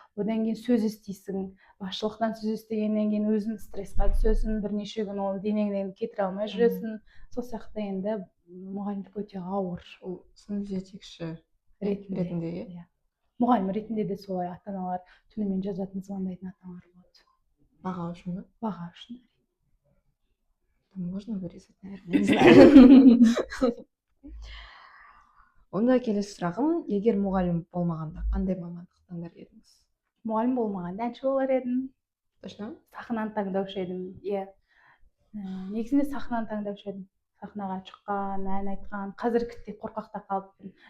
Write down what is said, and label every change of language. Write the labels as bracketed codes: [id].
[kk] Одан кейін сөз естейсің. Басшылықтан сөз естегеннен кейін өзің стрессқа түсесің, бірнеше күн ол денеңнен кетіре алмай жүресің. Сол сияқты енді мұғалімдік өте ауыр. Ол сынып жетекші ретінде, иә. Мұғалім ретінде де солай ата-аналар түнімен жазатын, звондайтын ата-аналар болады. Баға үшін бе? Баға үшін. [ru] Там можно вырезать, наверное, не знаю. [kk] Онда келесі сұрағым, егер мұғалім болмағанда қандай мамандық таңдар едіңіз? Мұғалім болмағанда әнші болар едім. [ru] Точно? [kk] Сахнаны таңдаушы едім, иә. Негізінде сахнаны таңдаушы едім. Сахнаға шыққан, ән айтқан, қазіргідей қорқақта қалыппын.